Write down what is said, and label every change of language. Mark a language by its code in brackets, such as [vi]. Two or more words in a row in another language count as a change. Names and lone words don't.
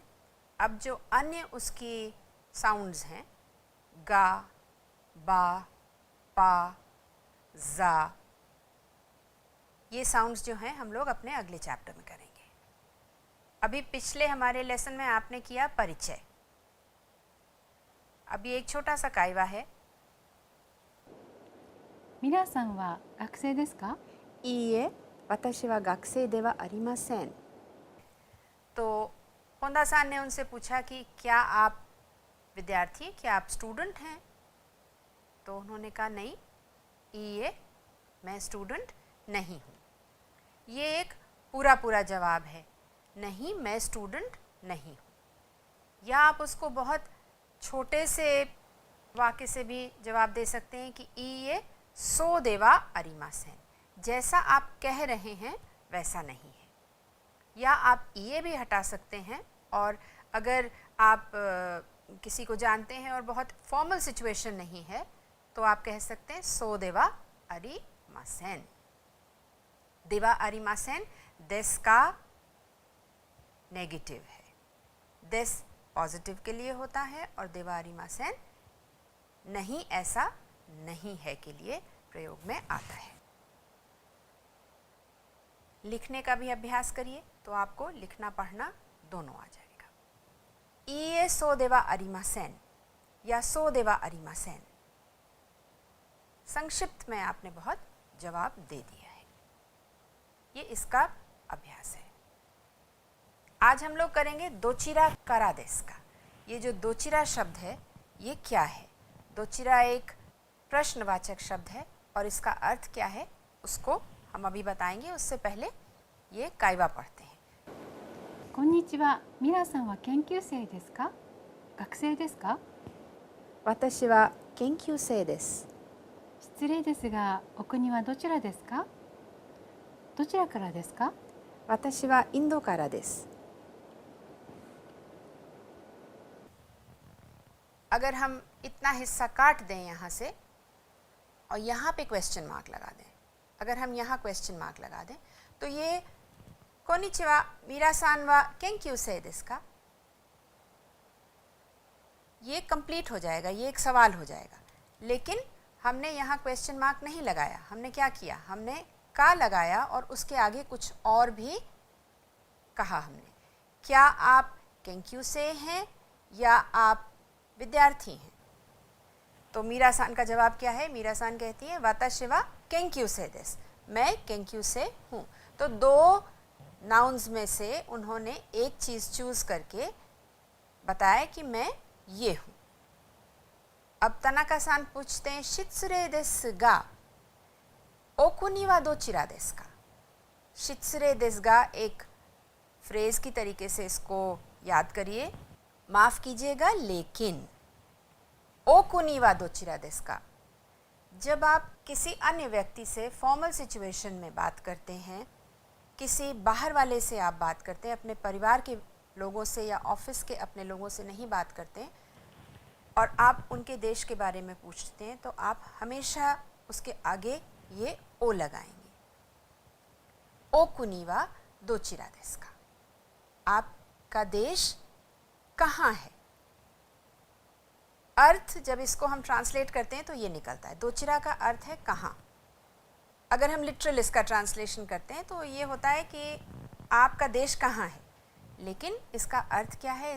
[hi] अब जो अन्य उसकी साउंड्स हैं, गा, बा, पा, जा, ये साउंड्स जो हैं हम लोग अपने अगले चैप्टर में करेंगे। अभी पिछले हमारे लेसन में आपने किया परिचय। अभी एक छोटा सा काइवा है। [ja] 皆さんは学生ですか? いいえ、私は学生ではありません。 [hi] तो होंदा सान ने उनसे पूछा कि क्या आप विद्यार्थी हैं, क्या आप स्टूडेंट हैं? तो उन्होंने कहा नहीं, ये मैं स्टूडेंट नहीं हूँ। ये एक पूरा जवाब है, नहीं मैं स्टूडेंट नहीं हूँ। या आप उसको बहुत छोटे से वाक्य से भी जवाब दे सकते हैं कि [ja] いいえ、そうではありません, [hi] जैसा आप कह रहे हैं वैसा नहीं है। या आप ये भी हटा सकते हैं, और अगर आप किसी को जानते हैं और बहुत [en] formal situation [hi] नहीं है तो आप कह सकते हैं [ja] そうではありません. ではありません [hi] देस का नेगेटिव है, देस पॉजिटिव के लिए होता है, और [ja] ではありません [hi] नहीं, ऐसा नहीं है के लिए प्रयोग में आता है। लिखने का भी अभ्यास करिए तो आपको लिखना पढ़ना दोनों आ जाएगा। [ja] いいえ、そうではありません या そうではありません, [hi] संक्षिप्त में आपने बहुत जवाब दे दिया है। ये इसका अभ्यास है। आज हम लोग करेंगे [ja] どちらからですか. [hi] ये जो दोचिरा शब्द है ये क्या है? दोचिरा एक प्रश्नवाचक शब्द है और इसका अर्थ क्या है उसको हम अभी बताएंगे। उससे पहले ये काइवा पढ़ते हैं। [ja] こんにちは。ミラさんは研究生ですか？学生ですか？私は研究生です。失礼ですが、お国はどちらですか？どちらからですか？私はインドからです。 [hi] अगर हम इतना हिस्सा काट दें यहाँ से और यहाँ पे [en] question mark [hi] लगा दें, अगर हम यहाँ [en] question mark [hi] लगा दें तो ये [ja] こんにちは ミラさん は 研究生 です か, [hi] ये कंप्लीट हो जाएगा, ये एक सवाल हो जाएगा। लेकिन हमने यहाँ [en] question mark [hi] नहीं लगाया। हमने क्या किया? हमने का लगाया और उसके आगे कुछ और भी कहा हमने। क्या आप केंक्यूसेई हैं या आप विद्यार्थी हैं? तो मीरा-सान का जवाब क्या है? मीरा-सान कहती है [ja] 私は研究生です, [hi] मैं केंक्यूसेई हूँ। तो दो नाउन्स में से उन्होंने एक चीज़ चूज़ करके बताया कि मैं ये हूँ। अब तनाका-सान पूछते हैं [ja] 失礼ですが、お国はどちらですか. 失礼ですが [hi] एक फ्रेज़ की तरीके से इसको याद करिए। माफ़ कीजिएगा लेकिन [ja] お国はどちらですか, [hi] जब आप किसी अन्य व्यक्ति से [en] formal situation [hi] में बात करते हैं, किसी बाहर वाले से आप बात करते हैं, अपने परिवार के लोगों से या ऑफिस के अपने लोगों से नहीं बात करते हैं और आप उनके देश के बारे में पूछते हैं, तो आप हमेशा उसके आगे ये ओ लगाएंगे। [ja] お国はどちらですか, [hi] आपका देश कहाँ है? अर्थ जब इसको हम ट्रांसलेट करते हैं तो ये निकलता है। दोचिरा का अर्थ है कहाँ। अगर हम लिटरल इसका ट्रांसलेशन करते हैं तो ये होता है कि आपका देश कहाँ है, लेकिन इसका अर्थ क्या है?